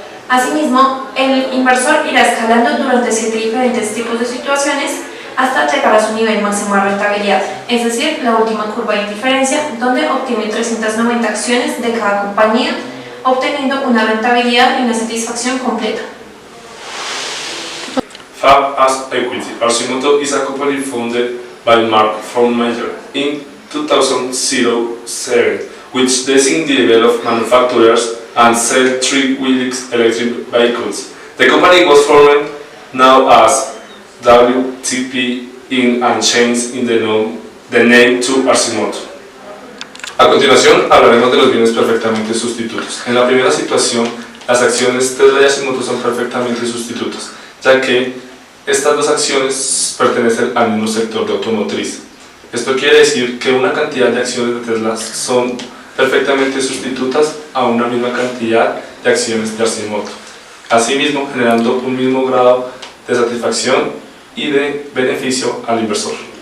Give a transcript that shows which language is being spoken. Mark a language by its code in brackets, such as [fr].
[es] Asimismo, el inversor irá escalando durante 7 diferentes tipos de situaciones hasta llegar a su nivel máximo de rentabilidad, es decir, la última curva de indiferencia, donde obtiene 390 acciones de cada compañía, obteniendo una rentabilidad y una satisfacción completa. Fab as Equity. [en] Arcimoto is a company founded by Mark Frohnmayer in 2007, which develop manufacturers and sell three-wheeled electric vehicles. The company was formed now as WTP Inc. and changed in the name to Arcimoto. [es] A continuación hablaremos de los bienes perfectamente sustitutos. En la primera situación, las acciones Tesla y Arcimoto son perfectamente sustitutos, ya que estas dos acciones pertenecen al mismo sector de automotriz. Esto quiere decir que una cantidad de acciones de Tesla son perfectamente sustitutas a una misma cantidad de acciones de Arcimoto, asimismo generando un mismo grado de satisfacción y de beneficio al inversor.